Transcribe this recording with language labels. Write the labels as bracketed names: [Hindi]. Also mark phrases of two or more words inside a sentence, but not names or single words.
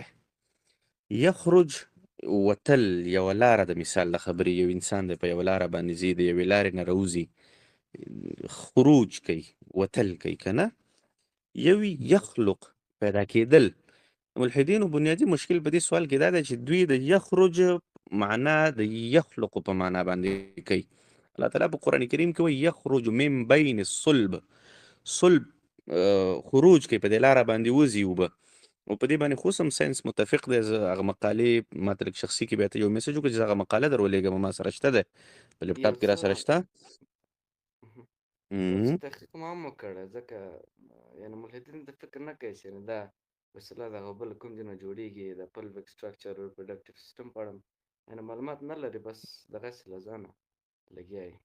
[Pashto] یخرج وتل یوه لاره د مثال د خبرې، یو انسان دی په یوه لاره باندې ځي، د یوې لارې نه راوځي، خروج کوي، وتل کوي که نه. یو یخلق پیدا کېدل. ملحدینو بنیادي مشکل په دې سوال کې دا دی چې دوی د یخرج معنا د یخلقو په معنا باندې کوي. الله تعالی په قرآن کریم کې وایي [Arabic] یخرج من بین الصلب. [Pashto] صلب خروج کوي په دې لاره باندې وځي اوبه او په دې باندې خو هم ساينس متفق دی زه هغه مقالې ما ته لږ شخصي کې بیا ته یو میسج وکړه چې زه هغه مقاله در ولېږم ما سره شته دی په لپټاپ یو کې را څه سره شته یو څه تحقیق ما هم وکړی ځکه یعنې ملحدین د فکر نه کوي چې یعنې دا وسیله د هغه بل کوم ځای نه جوړېږي د [English] pelvic structure reproductive system [Pashto] په اړه یعنې معلومات نه لري بس دغسې له ځانه لګیا یې